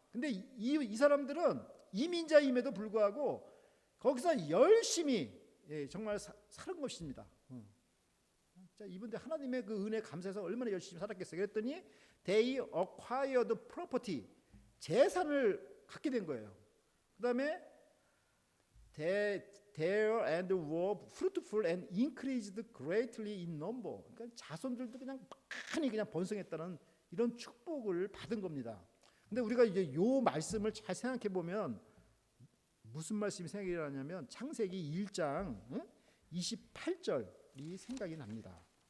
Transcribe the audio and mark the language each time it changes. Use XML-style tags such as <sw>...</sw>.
<ko>근데 이 사람들은 이민자임에도 불구하고 거기서 열심히 정말 사는 것입니다. 자, 이분들 하나님의 그 은혜 감사해서 얼마나 열심히 살았겠어요. 그랬더니</ko> <en>they acquired property,</en> <ko>재산을 갖게 된 거예요.</ko> <en>그다음에 there and were fruitful and increased greatly in number.</en> <ko>그러니까 자손들도 그냥 많이 그냥 번성했다는 이런 축복을 받은 겁니다. 근데 우리가 이제 요 말씀을 잘 생각해 보면 무슨 말씀이 생각이 나냐면 창세기 1장 28절이 생각이 납니다.</ko>